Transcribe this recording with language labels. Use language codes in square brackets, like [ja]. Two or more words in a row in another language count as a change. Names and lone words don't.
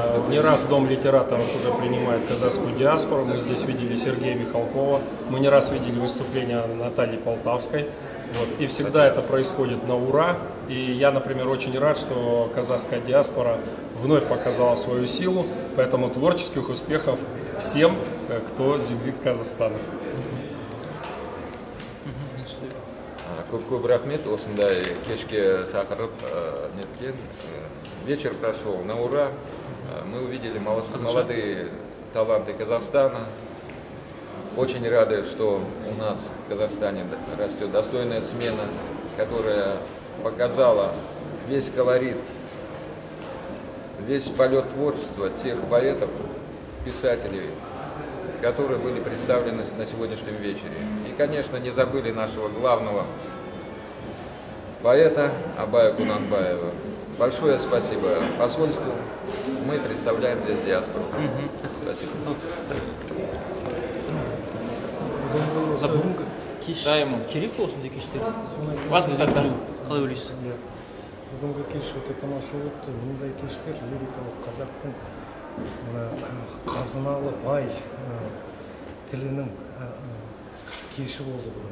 [ru] Не раз Дом литераторов уже принимает казахскую диаспору. Мы здесь видели Сергея Михалкова, мы не раз видели выступления Натальи Полтавской. Вот. И всегда это происходит на ура. И я, например, очень рад, что казахская диаспора вновь показала свою силу. Поэтому творческих успехов всем, кто с земли Казахстана. [kk] Көп рахмет, осындай кешке шақырып неткен. [ru] Вечер прошел на ура. Мы увидели молодые таланты Казахстана. Очень рады, что у нас в Казахстане растет достойная смена, которая показала весь колорит, весь полет творчества тех поэтов, писателей, которые были представлены на сегодняшнем вечере. И, конечно, не забыли нашего главного поэта Абая Кунанбаева. Большое спасибо посольству. Мы представляем здесь диаспору. Спасибо. [kk] Бүгінгі кеш керек пе осындай кештер? Басын тарту қалай ойлайсыз? Бүгінгі кеш өте тамаша өтті. Мұндай кештер лирикалық қазақтың қазыналы бай тілінің кеші болды бүгін.